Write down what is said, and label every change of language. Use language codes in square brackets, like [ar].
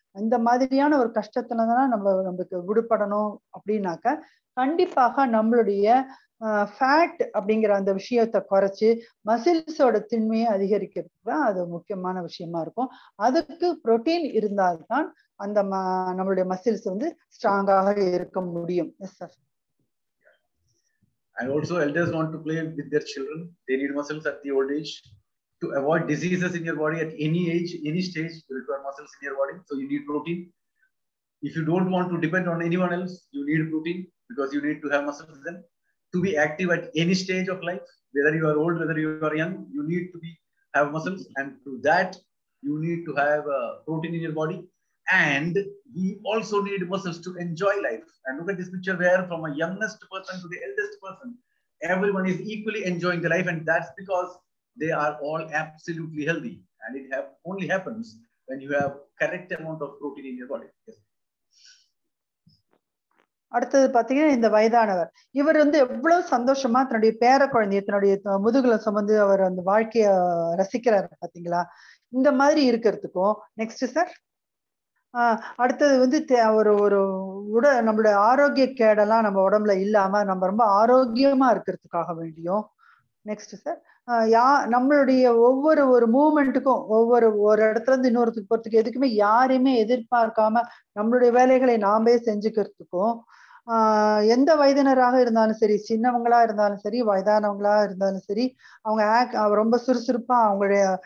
[ta] இந்த மாதிரியான ஒரு கஷ்டத்துலதான் நம்மளுக்கு விடுபடணும் அப்படின்னாக்க கண்டிப்பாக நம்மளுடைய ஃபேட் அப்படிங்கிற அந்த விஷயத்தை குறைச்சு மசில்ஸோட திண்மையை அதிகரிக்கிறதுக்கு தான் அது முக்கியமான விஷயமா இருக்கும். அதுக்கு புரோட்டீன் இருந்தால்தான் அந்த நம்மளுடைய மசில்ஸ் வந்து ஸ்ட்ராங்காக இருக்க முடியும். [en] Yes sir. And also elders want to play with their children. They need muscles at the old age. To avoid diseases in your body at any age, any stage, you require muscles in your body. So you need protein. If you don't want to depend on anyone else, you need protein because you need to have muscles then. To be active at any stage of life, whether you are old, whether you are young, you need to have muscles. And to that, you need to have protein in your body. And we also need muscles to enjoy life. And look at this picture where from a youngest person to the eldest person, everyone is equally enjoying the life. And that's because they are all absolutely healthy. And it only happens when you have correct amount of protein in your body. Yes. [ta] அடுத்தது பாத்தீங்கன்னா இந்த வயதானவர், இவர் வந்து எவ்வளவு சந்தோஷமா தன்னுடைய பேர குழந்தைய தன்னுடைய முதுகுல சுமந்து அவர் அந்த வாழ்க்கைய ரசிக்கிறாரு பாத்தீங்களா. இந்த மாதிரி இருக்கிறதுக்கும் [en] Next sir. [ta] அடுத்தது வந்து ஒரு நம்மளுடைய ஆரோக்கிய கேடெல்லாம் நம்ம உடம்புல இல்லாம நம்ம ரொம்ப ஆரோக்கியமா இருக்கிறதுக்காக வேண்டியும் நெக்ஸ்ட் சார் நம்மளுடைய ஒவ்வொரு மூவ்மெண்ட்டுக்கும் ஒரு இடத்துல இருந்து இன்னொருத்துக்கு போறதுக்கு எதுக்குமே யாரையுமே எதிர்பார்க்காம நம்மளுடைய வேலைகளை நாமே செஞ்சுக்கிறதுக்கும் எந்த வயதினராக இருந்தாலும் சரி, சின்னவங்களா இருந்தாலும் சரி, வயதானவங்களா இருந்தாலும் சரி, அவங்க ரொம்ப சுறுசுறுப்பா அவங்களுடைய